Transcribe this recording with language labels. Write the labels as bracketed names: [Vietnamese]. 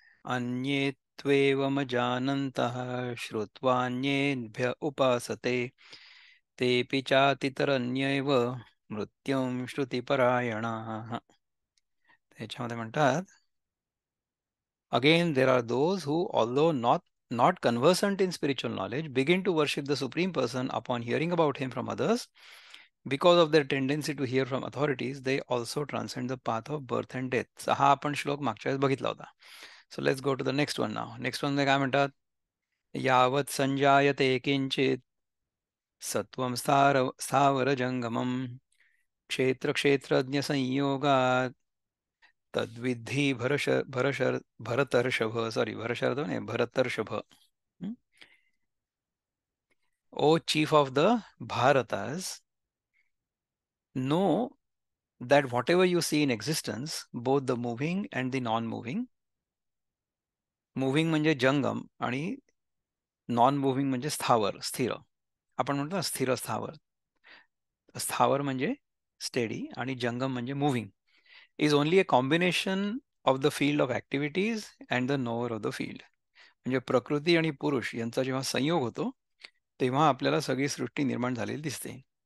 [Sanskrit] अन्ये त्वेवमजानन्तः श्रुत्वान्येभ्य उपासते तेऽपि चातितरन्येव मृत्युं श्रुतिपरायणाः. [Marathi] त्याच्यामध्ये म्हणतात, [English] Again, there are those who, although not conversant in spiritual knowledge, begin to worship the Supreme Person upon hearing about him from others. Because of their tendency to hear from authorities, they also transcend the path of birth and death. So [Marathi] हा आपण श्लोक मागच्या वेळेस बघितला होता. [English] So let's go to the next one now. Next one [Marathi] काय म्हणतात? [Sanskrit] यावत् संजायते किंचित सत्वं स्थावर जंगमम क्षेत्र संयोगात तद्विद्धि भरतर्षभ. [Marathi] सॉरी, भरशर्ध नाही, भरतर्षभ. [English] O chief of the Bharatas, know that whatever you see in existence, both the moving and the non-moving, moving [Marathi] म्हणजे जंगम आणि नॉन मुव्हिंग म्हणजे स्थावर, स्थिर. आपण म्हणतो ना स्थिर स्थावर. स्थावर म्हणजे स्टेडी आणि जंगम म्हणजे moving. [English] Is only a combination of the field of activities and the knower of the field. [Marathi] म्हणजे प्रकृती आणि पुरुष यांचा जेव्हा संयोग होतो तेव्हा आपल्याला सगळी सृष्टी निर्माण झालेली दिसते.